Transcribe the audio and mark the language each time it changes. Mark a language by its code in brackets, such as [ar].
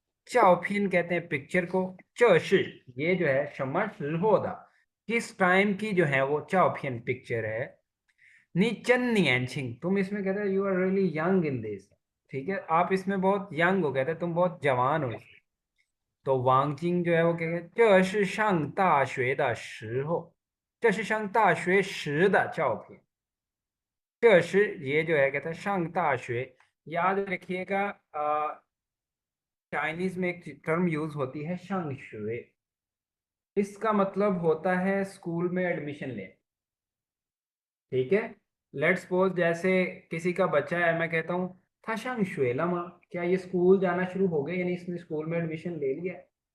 [hi] 照片कहते हैं पिक्चर को, [zh] 这是 [hi] ये जो है [zh] 什么时候的, [hi] किस टाइम की जो है वो 照片 पिक्चर है। [zh] 你真年轻, [hi] तुम इसमें कहते हैं [en] You are really young in this. [hi] ठीक है, आप इसमें बहुत यंग हो, कहते हैं तुम बहुत जवान हो इसमें। तो वांगजिंग जो है वो क्या कहते हैं, [zh] 这是上大学的时候，这是上大学时的照片。 [hi] 这是 ये जो है कहता है 上大学, याद रखिएगा, चाइनीज में एक टर्म यूज होती है 上学, इसका मतलब होता है स्कूल में एडमिशन ले। ठीक है, लेट्स सपोज जैसे किसी का बच्चा है, मैं कहता हूँ था [zh] 上学了吗, [hi] क्या ये स्कूल जाना शुरू हो गया, यानी इसने स्कूल में एडमिशन ले लिया है।